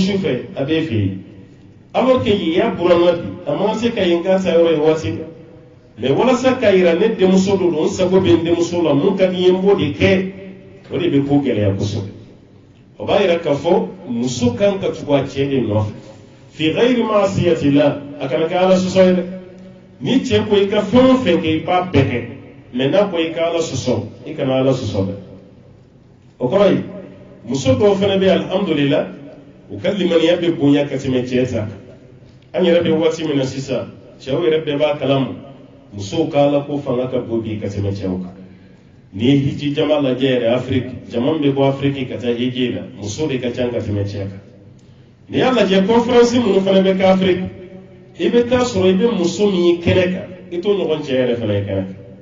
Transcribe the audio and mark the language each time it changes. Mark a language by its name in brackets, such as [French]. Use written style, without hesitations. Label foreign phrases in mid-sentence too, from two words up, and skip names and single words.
[Bambara] su fɛ a b'e fɛ yen [French] alors que [Bambara] y'a buranna bi a man se ka yen k'a ta yɔrɔ ye waati la mɛ walasa k'a yira ne denmuso don n sago bɛ n denmuso la mun ka di n ye n b'o de kɛ o de bɛ ko gɛlɛya kosɛbɛ o b'a yira k'a fɔ muso kan ka tugu a cɛ de nɔfɛ [Arabic] في غير معصية [Bambara] la a kana kɛ ala sɔsɔ ye dɛ ni cɛ ko i ka fɛn o fɛn kɛ i b'a bɛɛ kɛ mɛ n'a ko i ka ala sɔsɔ i kana ala sɔsɔ dɛ o kɔrɔ ye muso dɔw fana bɛ alhamdulillah u ka limaniya bɛ bonya ka tɛmɛ cɛ ta kan an yɛrɛ bɛ waati min na sisan cɛw yɛrɛ bɛɛ b'a kalama musow ka ala ko fanga ka bon bi ka tɛmɛ cɛw kan ni ye hiji jama lajɛ yɛrɛ afiriki jama min bɛ bɔ afiriki ka taa hiji la muso de ka ca ka tɛmɛ cɛ kan n'i y'a lajɛ conférence minnu fana bɛ kɛ afiriki i bɛ taa sɔrɔ i bɛ muso min ye kɛnɛ kan i t'o ɲɔgɔn cɛ yɛrɛ fana ye kɛnɛ kan